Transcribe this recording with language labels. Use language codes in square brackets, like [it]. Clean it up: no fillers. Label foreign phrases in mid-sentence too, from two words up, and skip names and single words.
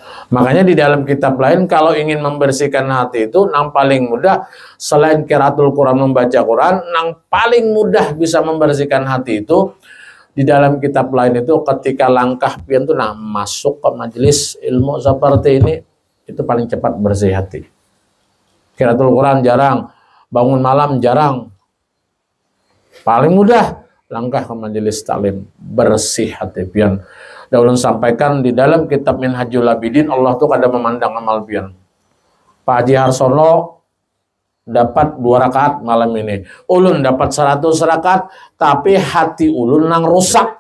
[id] Makanya di dalam kitab lain kalau ingin membersihkan hati itu yang paling mudah selain [ar] قراءة القرآن, [id] membaca Quran, yang paling mudah bisa membersihkan hati itu di dalam kitab lain itu ketika langkah pian tuh masuk ke majelis ilmu seperti ini itu paling cepat bersih hati. [ar] قراءة القرآن [id] jarang, bangun malam jarang. Paling mudah langkah ke majelis taklim, bersih hati pian. Dan ulun sampaikan di dalam kitab Minhajul Abidin, Allah tuh kada memandang amal pian. Pak Haji Harsono dapat 2 rakaat malam ini. [bjn] Ulun dapat 100 rakaat, tapi hati ulun nang rusak.